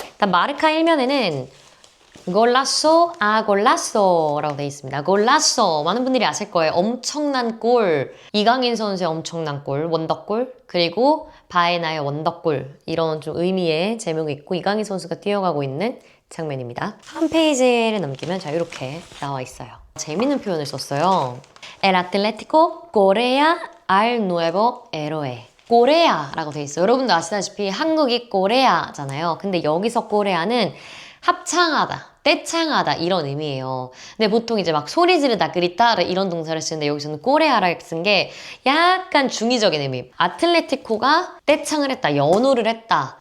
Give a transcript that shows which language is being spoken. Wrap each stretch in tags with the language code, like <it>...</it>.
<ko>일단 마르카 일면에는 골라쏘, 골라쏘라고 되어 있습니다. 골라쏘. 많은 분들이 아실 거예요. 엄청난 골. 이강인 선수의 엄청난 골, 원더골. 그리고 바에나의 원더골. 이런 좀 의미의 제목이 있고 이강인 선수가 뛰어가고 있는 장면입니다. 한 페이지를 넘기면 자 이렇게 나와 있어요. 재밌는 표현을 썼어요.</ko> <es>El Atlético Corea al nuevo héroe.</es> <ko>꼬레아라고 되어 있어요. 여러분도 아시다시피 한국이 꼬레아잖아요. 근데 여기서 꼬레아는 합창하다, 떼창하다 이런 의미예요. 근데 보통 이제 막 소리 지르다, 그리다 이런 동사를 쓰는데 여기서는 꼬레아를 쓴 게 약간 중의적인 의미. 아틀레티코가 떼창을 했다, 연호를 했다.</ko>